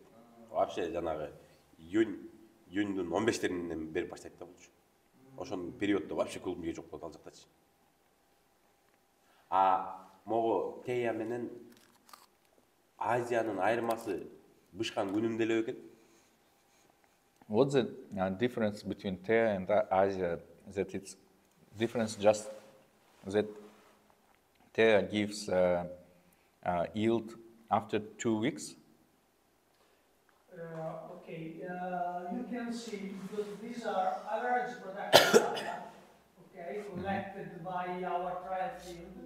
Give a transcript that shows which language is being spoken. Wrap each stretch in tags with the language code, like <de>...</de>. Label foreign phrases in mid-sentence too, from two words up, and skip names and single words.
<ky>Вообще жанагы июньдун 15-леринен бери баштайт да булчу. Ошол периоддо вообще клуб жок болот ал жактачы. Могу тея менен Азиянын айырмасы бышкан күнүндө эле экен.</ky> <en>What's the difference between Thea and Asia? That it's difference just that Thea gives yield after 2 weeks. Okay, you can see because these are average production data, okay, collected by our trial field.</en>